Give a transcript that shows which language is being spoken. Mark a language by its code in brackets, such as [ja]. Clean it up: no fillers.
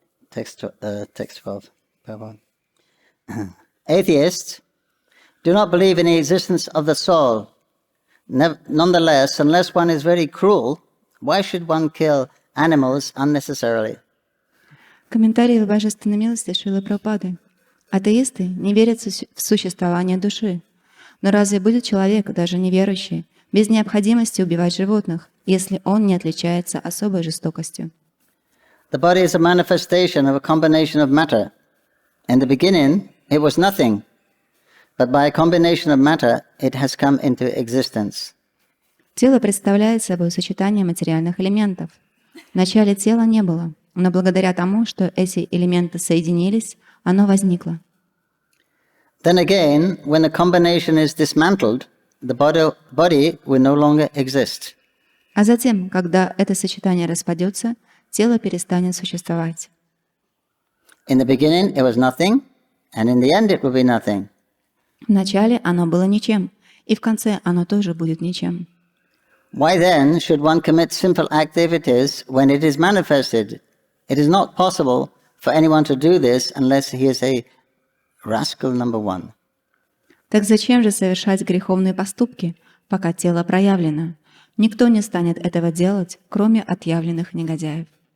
[en] text 12. Prabhu. Atheists do not believe in the existence of the soul. Nonetheless, unless one is very cruel, why should one kill animals unnecessarily? [ru] Комментарий в Божественной милости Шрилы Прабхупады. Атеисты не верят в существование души. Но разве будет человек, даже неверующий, без необходимости убивать животных, если он не отличается особой жестокостью? [en] The body is a manifestation of a combination of matter. In the beginning, it was nothing, but by a combination of matter, it has come into existence. [ru] Тело представляет собой сочетание материальных элементов. Вначале тела не было, но благодаря тому, что эти элементы соединились, оно возникло. [en] Then again, when the combination is dismantled, the body will no longer exist. [ru] А затем, когда это сочетание распадется, тело перестанет существовать. [en] In the beginning, it was nothing, and in the end, it will be nothing. [ru] Вначале оно было ничем, и в конце оно тоже будет ничем. [en] Why then should one commit sinful activities when it is manifested? It is not possible for anyone to do this unless he is a rascal number one. [ru] Так зачем же совершать греховные поступки, пока тело проявлено? Никто не станет этого делать, кроме отъявленных негодяев.